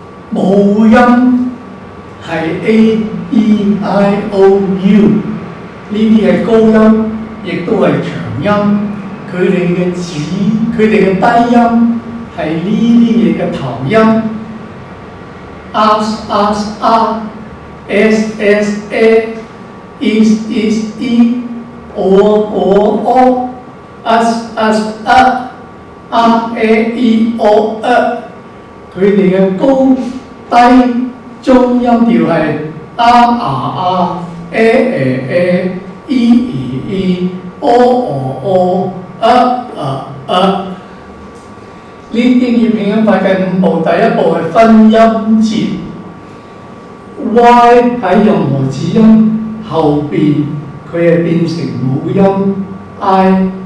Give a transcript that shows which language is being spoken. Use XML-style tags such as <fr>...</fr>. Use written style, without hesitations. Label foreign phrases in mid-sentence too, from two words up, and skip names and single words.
<yue>母音係 A E I O U，呢啲係高音，亦都係長音。佢哋嘅低音係呢啲嘢嘅頭音 ， as S is o as e o。佢哋嘅高低中音調係呢英語拼音法嘅5步，第一步係分音節 ，Y 喺任何子音後邊，佢係變成母音 I，</yue>